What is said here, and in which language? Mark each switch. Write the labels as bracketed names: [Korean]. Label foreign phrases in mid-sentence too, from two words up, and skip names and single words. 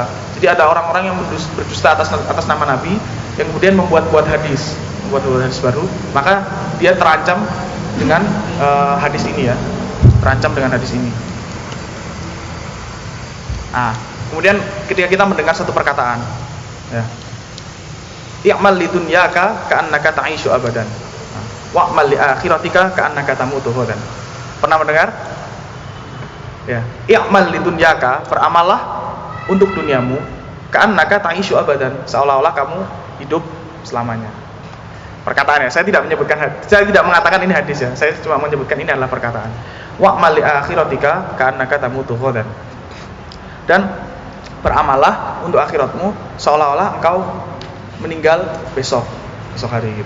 [Indonesian] Jadi ada orang-orang yang berdusta atas nama Nabi, yang kemudian membuat hadis baru, maka dia terancam dengan hadis ini ya, terancam dengan hadis ini. Nah, kemudian ketika kita mendengar satu perkataan, ya, [Arabic] اعمل لدنياك كأنك تعيش أبدا، واعمل لآخرتك كأنك تموت غدا. [Indonesian] Pernah mendengar? Ya, [Arabic] اعمل لدنياك, [Indonesian] beramallah untuk duniamu, [Arabic] كأنك تعيش أبدا, [Indonesian] seolah-olah kamu hidup selamanya. Perkataannya, saya tidak mengatakan ini hadis ya, saya cuma menyebutkan ini adalah perkataan. [Arabic] واعمل لآخرتك كأنك تموت غدا. [Indonesian] Dan beramallah untuk akhiratmu seolah-olah engkau meninggal besok hari gitu.